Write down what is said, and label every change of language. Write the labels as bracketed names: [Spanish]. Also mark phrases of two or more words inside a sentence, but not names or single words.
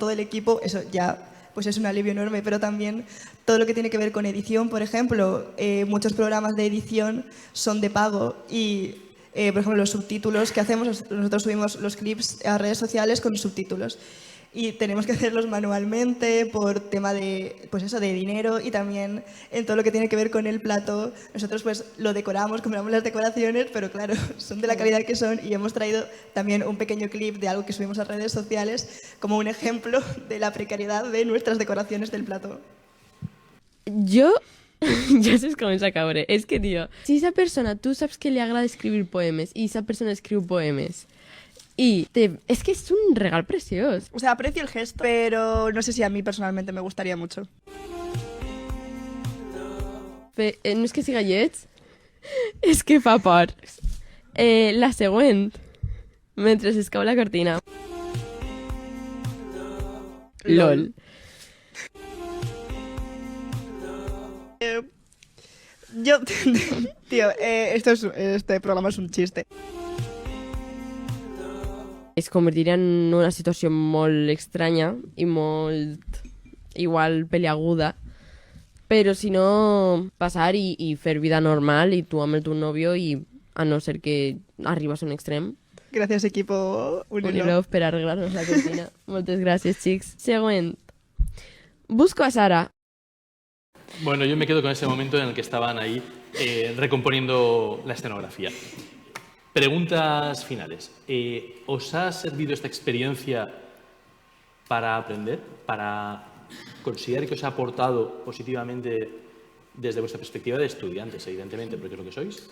[Spanish] todo el equipo, eso ya pues es un alivio enorme, pero también todo lo que tiene que ver con edición, por ejemplo, muchos programas de edición son de pago y, por ejemplo, los subtítulos que hacemos, nosotros subimos los clips a redes sociales con subtítulos y tenemos que hacerlos manualmente por tema de, pues eso, de dinero y también en todo lo que tiene que ver con el plato. Nosotros pues lo decoramos, compramos las decoraciones, pero claro, son de la calidad que son y hemos traído también un pequeño clip de algo que subimos a redes sociales como un ejemplo de la precariedad de nuestras decoraciones del plato. [Catalan] Jo ja saps com és a caure. És que, tio, si esa persona, tu saps que li agrada escriure poemes i esa persona escriu poemes es que es un regal preciós. [Spanish] O sea, aprecio el gesto, pero no sé si a mí personalmente me gustaría mucho. [Catalan] No és que siga lleig, és que fa por. La següent, mentre es cau la cortina. [English] LOL. [Spanish] Yo, tío, este programa es un chiste. [Catalan] Es convertiria en una situació molt estranya i molt, igual, peliaguda, [Spanish] Pero si no, [Catalan] pasar y fer vida normal i tu amb el teu nòvio i a no ser que arribes a un extrem. Gràcies, equipo Unilove per arreglar-nos la cortina. Moltes gràcies, xics. Següent. [Spanish] Busco a Sara. Bueno, yo me quedo con ese momento en el que estaban ahí recomponiendo la escenografía. Preguntas finales. ¿Os ha servido esta experiencia para aprender? ¿Para considerar que os ha aportado positivamente desde vuestra perspectiva de estudiantes, evidentemente, porque es lo que sois?